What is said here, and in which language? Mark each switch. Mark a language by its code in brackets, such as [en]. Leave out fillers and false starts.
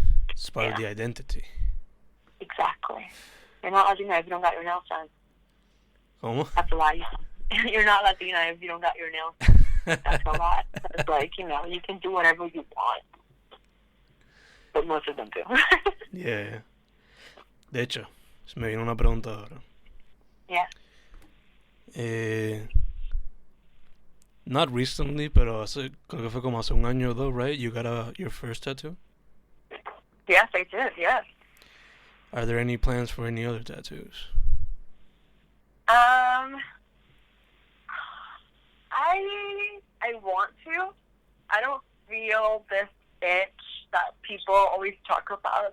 [en] It's part of the identity. Exactly. You're not Latina if you don't got your nails done. [es] ¿Cómo? [en] That's a lie. You're not Latina if you don't got your nails done. That's a lot. It's like, you know, you can do whatever you want. But most of them do. Yeah. [es] De hecho, se me vino una pregunta ahora. [en] Yeah. Not recently, [es] pero creo que fue como hace un año o dos, [en] right? You got your first tattoo? Yes, I did, yes. Are there any plans for any other tattoos? I want to. I don't feel this itch that people always talk about.